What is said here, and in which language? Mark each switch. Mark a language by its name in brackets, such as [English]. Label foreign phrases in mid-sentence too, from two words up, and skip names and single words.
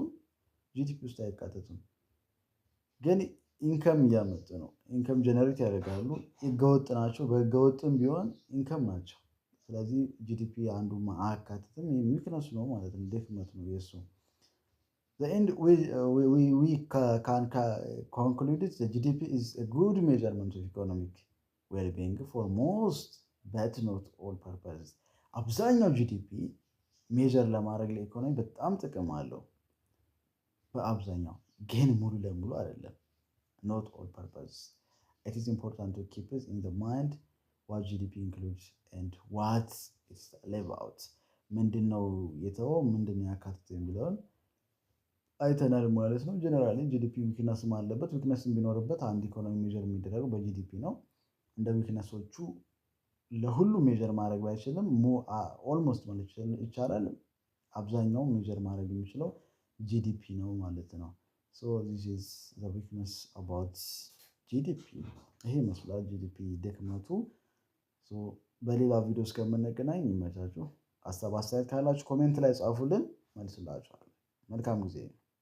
[Amharic] ጂዲፒ ውስጥ አይካተቱም። ግን ኢንከም እያመጡ ነው፣ [English] income generate [Amharic] ያደርጋሉ። ህገወጥ ናቸው፣ በህገወጥም ቢሆን ኢንከም ናቸው። ስለዚህ ጂዲፒ አንዱ አያካትትም። ዊክነሱ ነው ማለት ነው፣ ድክመት ነው የእሱ። [English] The end we can conclude that the GDP is a good measurement of economic well-being for most but not all purposes. [Amharic] አብዛኛው [English] GDP measure [Amharic] ለማድረግ ለኢኮኖሚ በጣም ጥቅም አለው፣ በአብዛኛው ግን ሙሉ ለሙሉ አይደለም። [English] not all purposes. It is important to keep it in the mind what GDP includes and what it's live out. [Amharic] ምንድነው የተወው ምንድነው ያካትተው የሚለውን አይተናል ማለት ነው። [English] Generally GDP [Amharic] ዊክነስም አለበት። ዊክነስም ቢኖርበት አንድ ኢኮኖሚ ሜጀር የሚደረገው በጂዲፒ ነው። እንደ ዊክነሶቹ ለሁሉ ሜጀር ማድረግ ባይችልም ኦልሞስት ማለት ይቻላል አብዛኛው ሜጀር ማድረግ የሚችለው ጂዲፒ ነው ማለት ነው። [English] So this is the weakness about GDP። [Amharic] ይሄ ይመስላል ጂዲፒ ድክመቱ። በሌላ ቪዲዮ እስከምንገናኝ ይመቻችሁ። ሀሳብ አስተያየት ካላችሁ ኮሜንት ላይ ጻፉልን፣ መልስላችኋለሁ። መልካም ጊዜ።